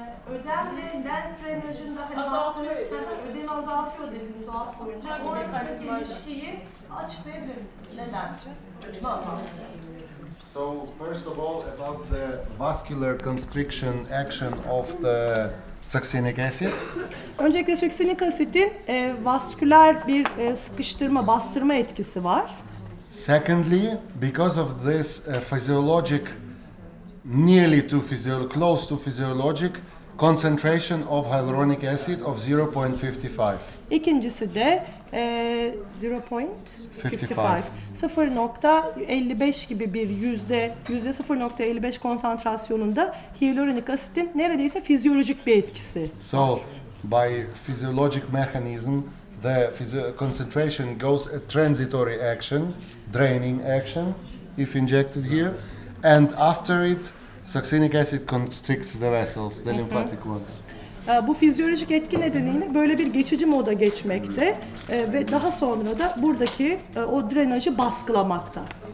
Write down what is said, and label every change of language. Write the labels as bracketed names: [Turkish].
[Turkish] Ödemle lenf drenajını da hani Azaltıyor. ödemi azaltıyor dediniz o alt boyunca. Hangi O arasındaki mekanizma? ilişkiyi açıklayabilir misiniz? Ne dersin? Ödemi azaltıyor. [English] So first of all, about the vascular constriction action of the succinic acid. [Turkish] Öncelikle succinik asitin vasküler bir sıkıştırma, bastırma etkisi var. [English] Secondly, because of this physiologic, nearly to close to physiologic concentration of hyaluronic acid of 0.55. [Turkish] İkincisi de 0.55 0.55 gibi bir yüzde %0.55 konsantrasyonunda hyaluronik asitin neredeyse fizyolojik bir etkisi. [English] So, by physiologic mechanism, the concentration goes a transitory action, draining action, if injected here, and after it, succinic acid constricts the vessels, the lymphatic ones. [Turkish] Bu fizyolojik etki nedeniyle böyle bir geçici moda geçmekte ve daha sonra da buradaki o drenajı baskılamakta.